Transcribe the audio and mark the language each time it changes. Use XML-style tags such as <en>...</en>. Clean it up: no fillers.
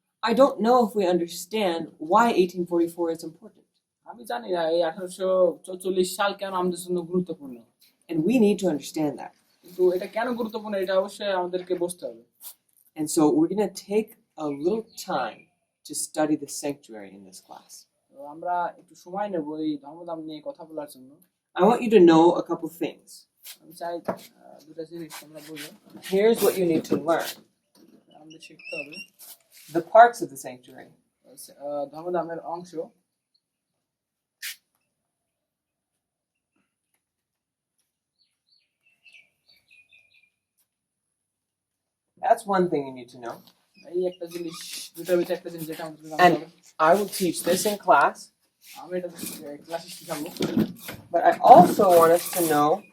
<en>I don't know if we understand why 1844 is important.</en> <bn>আমি জানি না এই 1844 সাল কেন আমাদের জন্য গুরুত্বপূর্ণ।</bn> <en>And we need to understand that.</en> <bn>কিন্তু এটা কেন গুরুত্বপূর্ণ এটা অবশ্যই আমাদেরকে বুঝতে হবে।</bn> <en>And so we're going to take a little time to study the sanctuary in this class.</en> <bn>তো আমরা একটু সময় নেব এই ধর্মধাম নিয়ে কথা বলার জন্য।</bn> <en>I want you to know a couple things.</en> <bn>আমি চাই দুটো জিনিস তোমরা বুঝো।</bn> <en>Here's what you need to learn.</en> <bn>আমাদের শিখতে হবে</bn> <en>the parts of the sanctuary.</en> <bn>ধর্মধামের অংশ।</bn> <en>That's one thing you need to know.</en> <bn>এই একটা জিনিস, দুটোর ভিতরে একটা জিনিস যেটা আমাদের জানতে</bn> <en>And</en> <bn>হবে।</bn> <en>I will teach this in class.</en> <bn>আমি এটা ক্লাসে শিখাবো।</bn> <en>But I also want us to know</en>